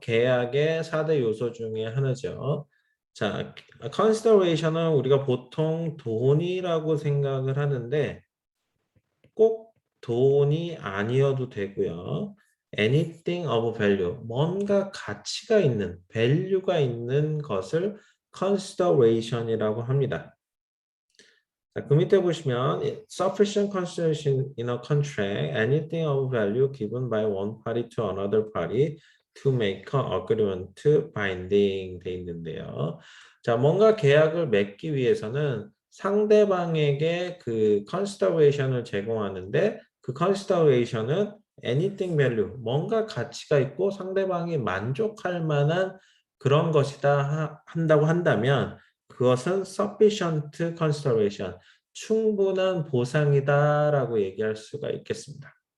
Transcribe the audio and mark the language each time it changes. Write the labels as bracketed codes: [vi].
[ko] 계약의 4대 요소 중에 하나죠. 자, consideration은 우리가 보통 돈이라고 생각을 하는데 꼭 돈이 아니어도 되고요. anything of value, 뭔가 가치가 있는, value가 있는 것을 consideration이라고 합니다. 자, 그 밑에 보시면 [en] sufficient consideration in a contract, anything of value given by one party to another party to make an agreement binding [ko] 돼 있는데요. 자, 뭔가 계약을 맺기 위해서는 상대방에게 그 consideration을 제공하는데 그 consideration은 anything value, 뭔가 가치가 있고 상대방이 만족할 만한 그런 것이다 한다고 한다면 그것은 sufficient consideration, 충분한 보상이다라고 얘기할 수가 있겠습니다.